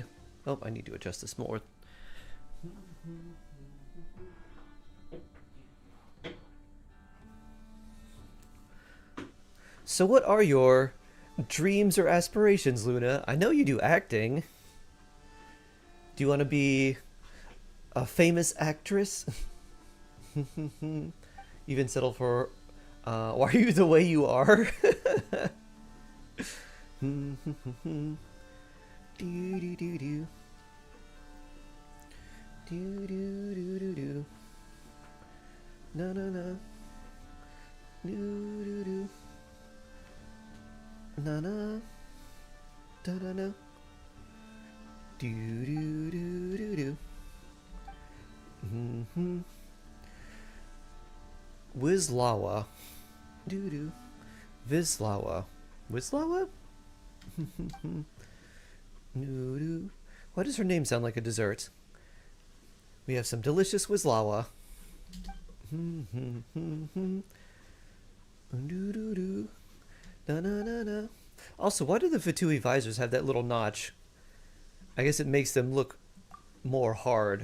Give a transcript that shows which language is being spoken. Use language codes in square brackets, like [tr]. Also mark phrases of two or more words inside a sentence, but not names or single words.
[en] Oh, I need to adjust this more. So what are your dreams or aspirations, Luna? I know you do acting. Do you want to be a famous actress? Even settle for why are you the way you are? No no no. Na na. Da da no. Do do do do do. Wizlawa. Doo doo. Vizlawa. Wizlawa? Doo doo. Why does her name sound like a dessert? We have some delicious Wizlawa. Also, why do the Fatui visors have that little notch? I guess it makes them look more hard.